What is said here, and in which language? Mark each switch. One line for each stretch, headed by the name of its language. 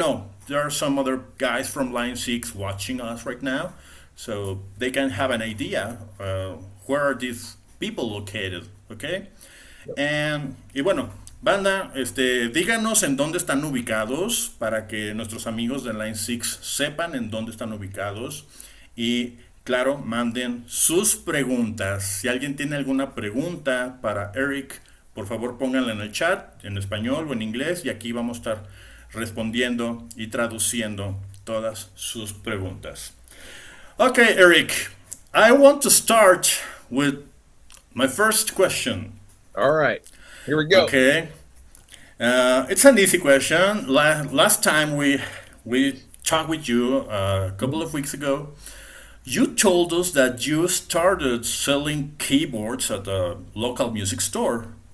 English: know there are some other guys from Line 6 watching us right now, so they can have an idea where are these people located, okay?
Spanish: Y bueno, banda, díganos en dónde están ubicados para que nuestros amigos de Line 6 sepan en dónde están ubicados. Y claro, manden sus preguntas. Si alguien tiene alguna pregunta para Eric, por favor pónganla en el chat, en español o en inglés, y aquí vamos a estar respondiendo y traduciendo todas sus preguntas.
English: Okay, Eric, I want to start with my first question. all right. Here we go. Okay. It's an easy question. Last time we talked with you a couple of weeks ago, you told us that you started selling keyboards at a local music store.